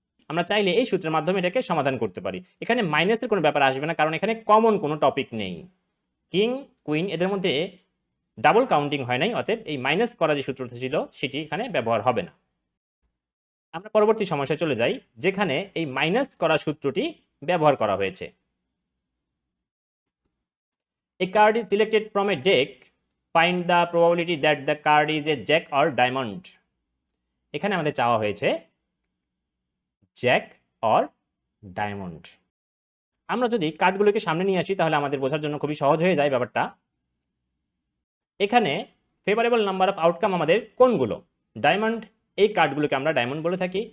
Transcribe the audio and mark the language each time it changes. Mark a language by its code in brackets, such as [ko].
[bn] আমরা চাইলে এই সূত্রের মাধ্যমে এটাকে সমাধান করতে পারি। এখানে মাইনাসের কোনো ব্যাপার আসবে না, কারণ এখানে কমন কোনো টপিক নেই। কিং কুইন এদের মধ্যে ডাবল কাউন্টিং হয় নাই, অতএব এই মাইনাস করা যে সূত্রটা ছিল সেটি এখানে ব্যবহার হবে না। আমরা পরবর্তী সমস্যায় চলে যাই, যেখানে এই মাইনাস করা সূত্রটি ব্যবহার করা হয়েছে। [en] A card is selected from a deck. Find the probability that the card is a jack or diamond. [bn] এখানে আমাদের চাওয়া হয়েছে জ্যাক অর ডায়মন্ড। আমরা যদি কার্ডগুলোকে সামনে নিয়ে আসি তাহলে আমাদের বোঝার জন্য খুবই সহজ হয়ে যায় ব্যাপারটা। এখানে ফেভারেবল নাম্বার অফ আউটকাম আমাদের কোনগুলো, ডায়মন্ড, এই কার্ডগুলোকে আমরা ডায়মন্ড বলে থাকি।